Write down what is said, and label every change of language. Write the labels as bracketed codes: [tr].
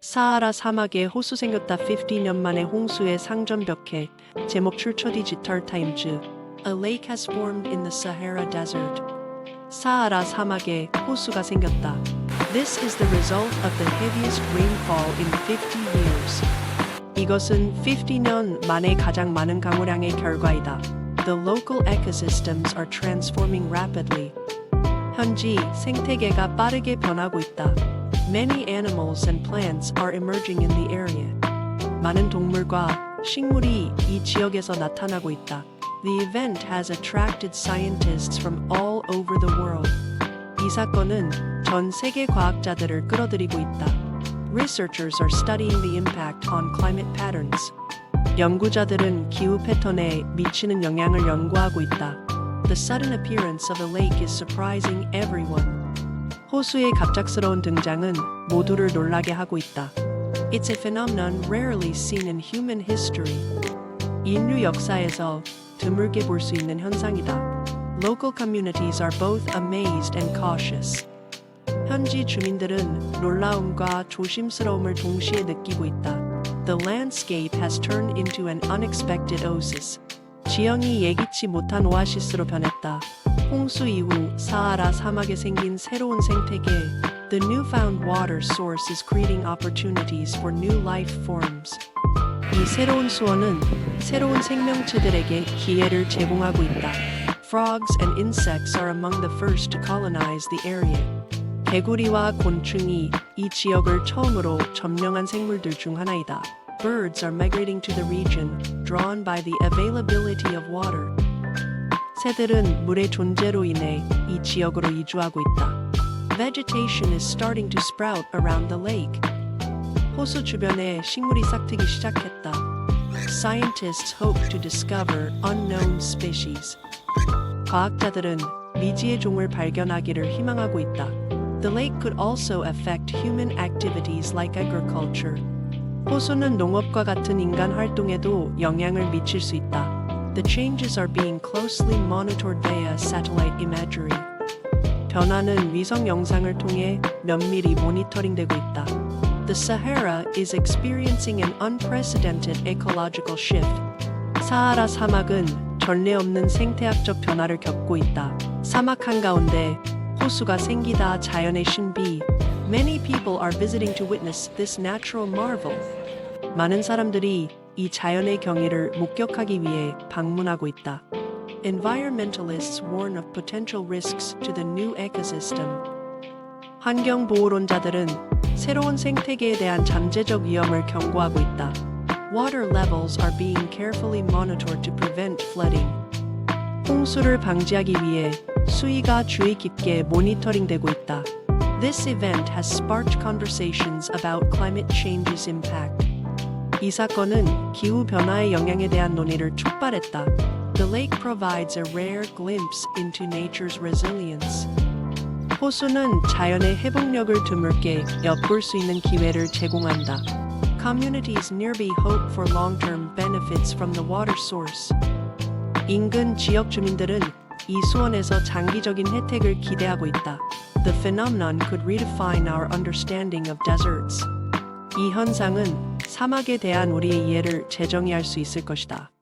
[ko] 사하라 사막에 호수 생겼다 50년 만에 홍수의 상전벽해. 제목 출처 디지털 타임즈. [en] A lake has formed in the Sahara Desert. [ko] 사하라 사막에 호수가 생겼다. [en] This is the result of the heaviest rainfall in 50 years. [ko] 이것은 50년 만에 가장 많은 강우량의 결과이다. [en] The local ecosystems are transforming rapidly. [ko] 현지 생태계가 빠르게 변하고 있다. [en] Many animals and plants are emerging in the area. [ko] 많은 동물과 식물이 이 지역에서 나타나고 있다. [en] The event has attracted scientists from all over the world. [ko] 이 사건은 전 세계 과학자들을 끌어들이고 있다. [en] Researchers are studying the impact on climate patterns. [ko] 연구자들은 기후 패턴에 미치는 영향을 연구하고 있다. [en] The sudden appearance of a lake is surprising everyone. [ko] 호수의 갑작스러운 등장은 모두를 놀라게 하고 있다. [en] It's a phenomenon rarely seen in human history. [ko] 인류 역사에서 드물게 볼 수 있는 현상이다. [en] Local communities are both amazed and cautious. [ko] 현지 주민들은 놀라움과 조심스러움을 동시에 느끼고 있다. [en] The landscape has turned into an unexpected oasis. [ko] 지형이 예기치 못한 오아시스로 변했다. 홍수 이후 사하라 사막에 생긴 새로운 생태계. [en] The newfound water source is creating opportunities for new life forms. [ko] 이 새로운 수원은 새로운 생명체들에게 기회를 제공하고 있다. [en] Frogs and insects are among the first to colonize the area. [ko] 개구리와 곤충이 이 지역을 처음으로 점령한 생물들 중 하나이다. [en] Birds are migrating to the region, drawn by the availability of water. [ko] 새들은 물의 존재로 인해 이 지역으로 이주하고 있다. [en] Vegetation is starting to sprout around the lake. [ko] 호수 주변에 식물이 싹트기 시작했다. [en] Scientists hope to discover unknown species. [ko] 과학자들은 미지의 종을 발견하기를 희망하고 있다. [en] The lake could also affect human activities like agriculture. [ko] 호수는 농업과 같은 인간 활동에도 영향을 미칠 수 있다. [en] The changes are being closely monitored via satellite imagery. [ko] 변화는 위성 영상을 통해 면밀히 모니터링되고 있다. [en] The Sahara is experiencing an unprecedented ecological shift. [ko] 사하라 사막은 전례 없는 생태학적 변화를 겪고 있다. 사막 한가운데 호수가 생기다 자연의 신비. [en] Many people are visiting to witness this natural marvel. [ko] 많은 사람들이 이 자연의 경이를 목격하기 위해 방문하고 있다. [en] Environmentalists warn of potential risks to the new ecosystem. [ko] 환경보호론자들은 새로운 생태계에 대한 잠재적 위험을 경고하고 있다. [en] Water levels are being carefully monitored to prevent flooding. [ko] 홍수를 방지하기 위해 수위가 주의 깊게 모니터링되고 있다. [en] This event has sparked conversations about climate change's impact. [ko] 이 사건은 기후 변화의 영향에 대한 논의를 촉발했다. [en] The lake provides a rare glimpse into nature's resilience. [ko] 호수는 자연의 회복력을 드물게 엿볼 수 있는 기회를 제공한다. [en] Communities nearby hope for long-term benefits from the water source. [ko] 인근 지역 주민들은 이 수원에서 장기적인 혜택을 기대하고 있다. [en] The phenomenon could redefine our understanding of deserts. [ko] 이 현상은 사막에 대한 우리의 이해를 재정의할 수 있을 것이다.